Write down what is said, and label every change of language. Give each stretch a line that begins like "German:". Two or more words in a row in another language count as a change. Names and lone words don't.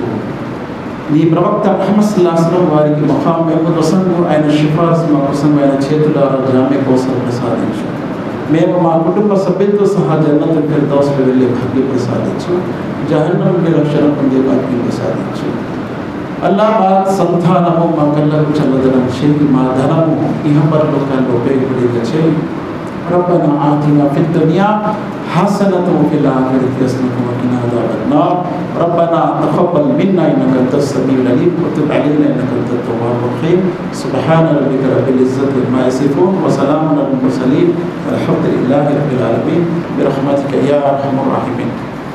Telugu: నీ ప్రవక్త ముహమ్మద్
Arabic: صلى الله عليه وسلم
Telugu: వారికి మఖాం కోసం ఆయన సిఫార్సు మా కోసం ఆయన చేతుల జామె కోసం ప్రసాదించు. మేము మా కుటుంబ సభ్యులతో సహా జన్నతుల్ ఫిర్దౌస్లో వెళ్ళే భాగ్యం ప్రసాదించు. జహన్నం నుండి రక్షణ పొందే భాగ్యం ప్రసాదించు. అల్లా మా సంతానము మా కళ్ళకు చల్లదనం చేయి, మా ధనము ఇహపరలోకాల్లో ఉపయోగపడేలా చేయి.
Arabic: ربنا آتنا في الدنيا حسنة وفي الآخرة حسنة وقنا عذاب النار. ربنا تقبل منا إنك أنت السميع العليم وتب علينا إنك أنت التواب الرحيم. سبحان ربك رب العزة عما يصفون وسلام على المرسلين والحمد لله رب العالمين برحمتك يا أرحم الراحمين.